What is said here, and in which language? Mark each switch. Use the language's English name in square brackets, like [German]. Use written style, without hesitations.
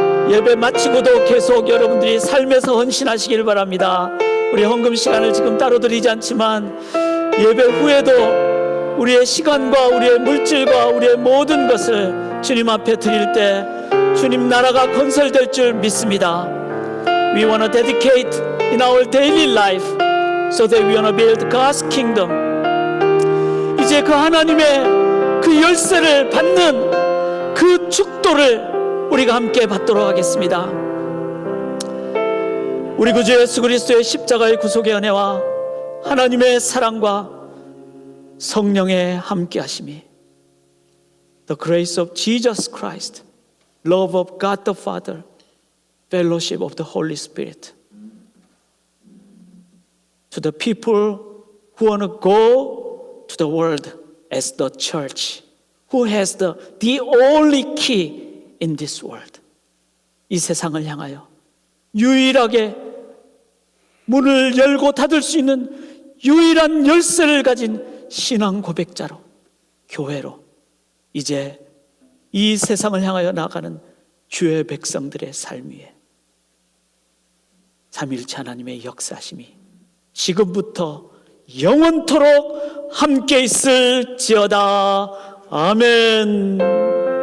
[Korean] 예배 마치고도 계속 여러분들이 삶에서 헌신하시길 바랍니다. 우리 헌금 시간을 지금 따로 드리지 않지만 예배 후에도 우리의 시간과 우리의 물질과 우리의 모든 것을 주님 앞에 드릴 때 주님 나라가 건설될 줄 믿습니다. [English] We want to dedicate in our daily life so that we want to build God's kingdom. [Korean] 이제 그 하나님의 그 열쇠를 받는 그 축도를 우리가 함께 받도록 하겠습니다. 우리 구주 예수 그리스도의 십자가의 구속의 은혜와 하나님의 사랑과 성령의 함께하심이 [English] The grace of Jesus Christ, love of God the Father, fellowship of the Holy Spirit to the people who want to go to the world as the church who has the only key in this world. [Korean] 이 세상을 향하여 유일하게 문을 열고 닫을 수 있는 유일한 열쇠를 가진 신앙 고백자로, 교회로 이제 이 세상을 향하여 나아가는 주의 백성들의 삶 위에 삼위일체 하나님의 역사심이 지금부터 영원토록 함께 있을지어다. 아멘.